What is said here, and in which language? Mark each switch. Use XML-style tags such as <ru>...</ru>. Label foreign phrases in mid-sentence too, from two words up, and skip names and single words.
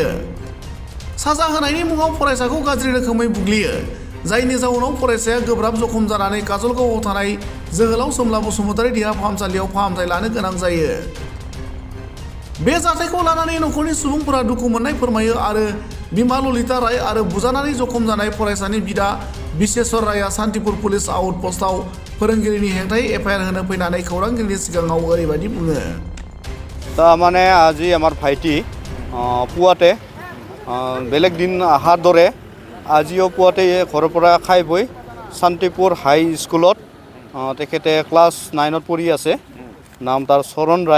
<brx>साजा होनायनि मुङाव फरायसाखौ गाज्रि रोखोमै बुग्लियो, जायनि जाउनाव फरायसाया गोब्राब जखम जानानै काजलगावआव थानाय जोहोलाव सोमला बसुमतारी देहा फाहामसालियाव फाहामथाय लानो गोनां जायो। बे जाथायखौ लानानै नखरनि सुबुंफोरा दुखु मोननाय फोरमायो आरो बिमा ललिता राय आरो बुजानानै जखम जानाय फरायसानि बिदा बिश्वेश्वर रायआ सान्तिपुर पुलिस आउटपस्टआव फोरोंगिरिनि हेंथायै एफआइआर होनो फैनानै खौरांगिरिनि सिगाङाव ओरैबायदि बुङो।</brx> <as>মানে আজি আমাৰ ভাইটি পুৱাতে বেলেগ দিন অহাৰ দৰে আজিও পুৱাতে ঘৰৰ পৰা খাই বৈ শান্তিপুৰ হাই স্কুলত তেখেতে ক্লাছ 9ত পঢ়ি আছে। নাম তাৰ চৰণ ৰায়।</as>